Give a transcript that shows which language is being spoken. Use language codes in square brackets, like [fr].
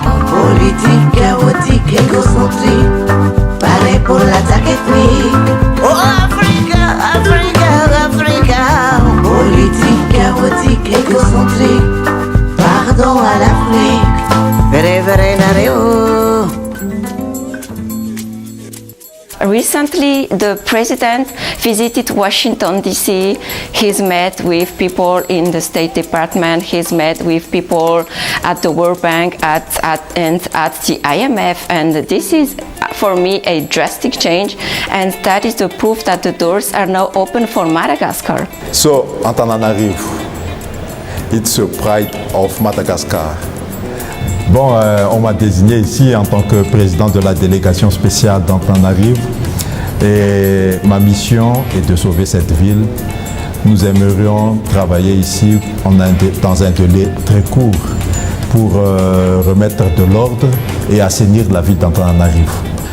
[fr] Politique, chaotique, égocentrique, pareil pour l'attaque ethnique. [en] Oh Africa, Africa, Africa. [fr] Politique, chaotique, égocentrique, pardon à l'Afrique. Vere, vere, nareo. [en] Recently, the president visited Washington, D.C. He's met with people in the State Department. He's met with people at the World Bank and at the IMF. And this is, for me, a drastic change. And that is the proof that the doors are now open for Madagascar. So, Antananarivo, it's a pride of Madagascar. [fr] Bon, on m'a désigné ici en tant que président de la délégation spéciale d'Antananarivo et ma mission est de sauver cette ville. Nous aimerions travailler ici dans un délai très court pour remettre de l'ordre et assainir la ville d'Antananarivo.